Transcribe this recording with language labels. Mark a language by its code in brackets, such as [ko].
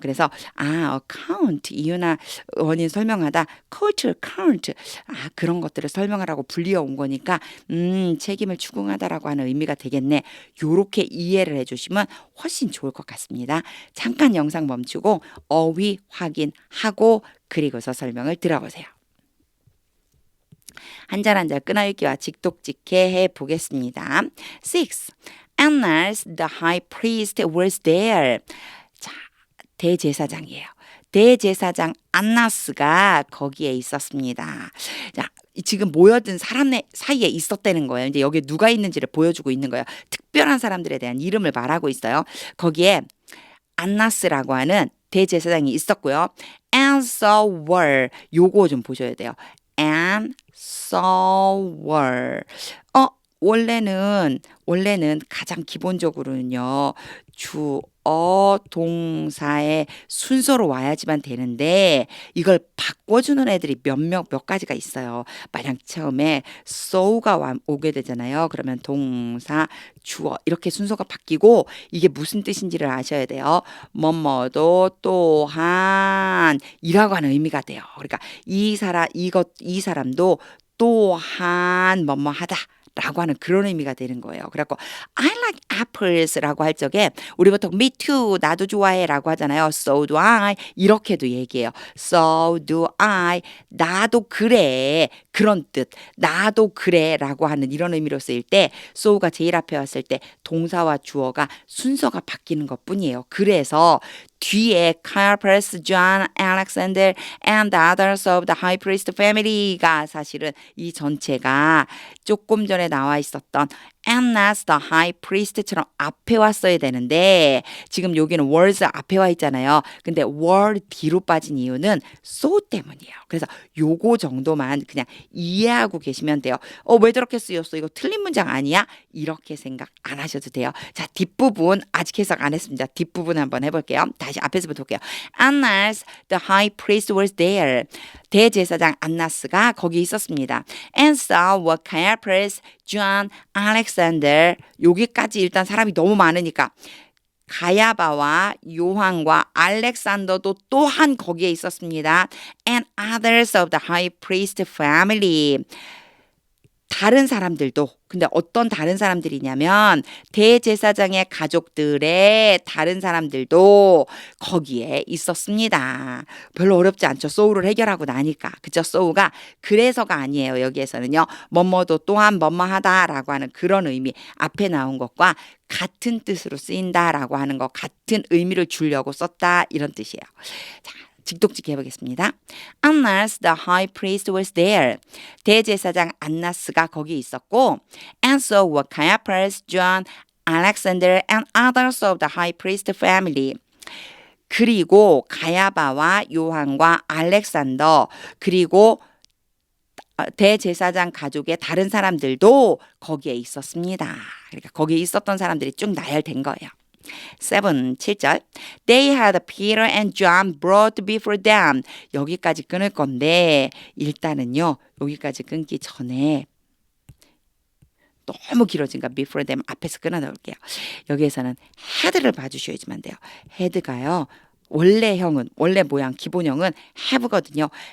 [ko] 그래서 account 이유나 원인 설명하다 call to account 그런 것들을 설명하라고 불리어 온 거니까 책임을 추궁하다라고 하는 의미가 되겠네. 요렇게 이해를 해주시면 훨씬 좋을 것 같습니다. 잠깐 영상 멈추고 어휘 확인하고 그리고서 설명을 들어보세요. 한 절 한 절 끊어읽기와 직독직해 해보겠습니다. 6. [en] Annas the high priest was there. [ko] 자, 대제사장이에요. 대제사장 안나스가 거기에 있었습니다. 자, 지금 모여든 사람 사이에 있었다는 거예요. 이제 여기 누가 있는지를 보여주고 있는 거예요. 특별한 사람들에 대한 이름을 말하고 있어요. 거기에 안나스라고 하는 대제사장이 있었고요. [en] And so were [ko] 요거 좀 보셔야 돼요. And so were 원래는 가장 기본적으로는요. 주어 동사의 순서로 와야지만 되는데 이걸 바꿔주는 애들이 몇 가지가 있어요. 만약 처음에 so가 오게 되잖아요. 그러면 동사, 주어 이렇게 순서가 바뀌고 이게 무슨 뜻인지를 아셔야 돼요. 뭐뭐도 또한 이라고 하는 의미가 돼요. 그러니까 이 사람도 또한 뭐뭐 하다. 라고 하는 그런 의미가 되는 거예요. 그래갖고 [en] I like apples [ko] 라고 할 적에 우리 보통 [en] me too [ko] 나도 좋아해 라고 하잖아요. [en] So do I 이렇게도 얘기해요. So do I [ko] 나도 그래 그런 뜻 나도 그래 라고 하는 이런 의미로 쓰일 때 so가 제일 앞에 왔을 때 동사와 주어가 순서가 바뀌는 것 뿐이에요. 그래서 뒤에 [en] Caiaphas, John, Alexander, and the others of the high priest family [ko] 가 사실은 이 전체가 조금 전에 나와 있었던 [en] Annas the high priest [ko] 처럼 앞에 왔어야 되는데 지금 여기는 was 앞에 와 있잖아요. 근데 were 뒤로 빠진 이유는 so 때문이에요. 그래서 요거 정도만 그냥 이해하고 계시면 돼요. 왜 저렇게 쓰였어? 이거 틀린 문장 아니야? 이렇게 생각 안 하셔도 돼요. 자, 뒷부분 아직 해석 안 했습니다. 뒷부분 한번 해볼게요. 다시 앞에서부터 볼게요. [en] Annas the high priest was there. [ko] 대제사장 안나스가 거기 있었습니다. [en] And so were Caiaphas, John, Alexander. [ko] 여기까지 일단 사람이 너무 많으니까 가야바와 요한과 알렉산더도 또한 거기에 있었습니다. [en] And others of the high priest family. [ko] 다른 사람들도 근데 어떤 다른 사람들이냐면 대제사장의 가족들의 다른 사람들도 거기에 있었습니다. 별로 어렵지 않죠. 소우를 해결하고 나니까. 그죠? 소우가 그래서가 아니에요. 여기에서는요. 뭐뭐도 또한 뭐뭐하다라고 하는 그런 의미 앞에 나온 것과 같은 뜻으로 쓰인다라고 하는 거 같은 의미를 주려고 썼다 이런 뜻이에요. 자, 직독직 해보겠습니다. [en] Annas the high priest was there. [ko] 대제사장 안나스가 거기 있었고 [en] and so were Caiaphas, John, Alexander and others of the high priest family. [ko] 그리고 가야바와 요한과 알렉산더 그리고 대제사장 가족의 다른 사람들도 거기에 있었습니다. 그러니까 거기에 있었던 사람들이 쭉 나열된 거예요. 7절 [en] They had Peter and John brought before them. [ko] 여기까지 끊을 건데 일단은요. 여기까지 끊기 전에 너무 길어진가 [en] before them [ko] 앞에서 끊어놓을게요. 여기에서는 had를 봐주셔야지만 돼요. had가요. 원래 모양 기본형은 have거든요.